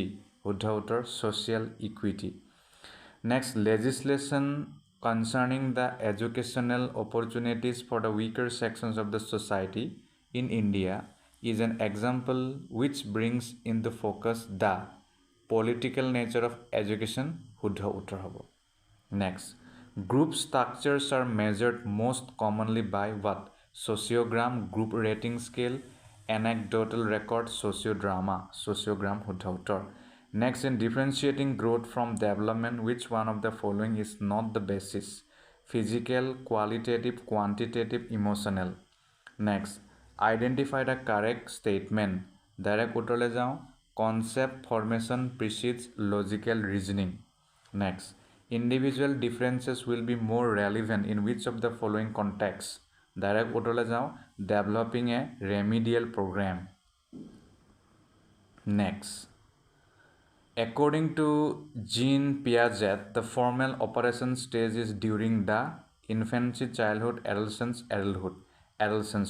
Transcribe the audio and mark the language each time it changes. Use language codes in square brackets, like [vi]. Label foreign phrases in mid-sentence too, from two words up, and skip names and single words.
[as] শুদ্ধ উত্তৰ [en] social equity. Next, legislation concerning the educational opportunities for the weaker sections of the society in India is an example which brings into focus the political nature of education. [as] শুদ্ধ উত্তৰ হ'ব. [en] Next, group structures are measured most commonly by what? Sociogram, group rating scale, anecdotal record, sociodrama, sociogram. [as] শুদ্ধ উত্তৰ. [en] Next, in differentiating growth from development, which one of the following is not the basis? Physical, qualitative, quantitative, emotional. Next, identify the correct statement. [as] Direct উত্তৰলৈ যাওঁ. [en] Concept formation precedes logical reasoning. Next, individual differences will be more relevant in which of the following contexts? [as] Direct উত্তৰলৈ যাওঁ. [en] Developing a remedial program. Next, according to Jean Piaget, the formal operation stage is during the infancy, childhood, adolescence, adolescence.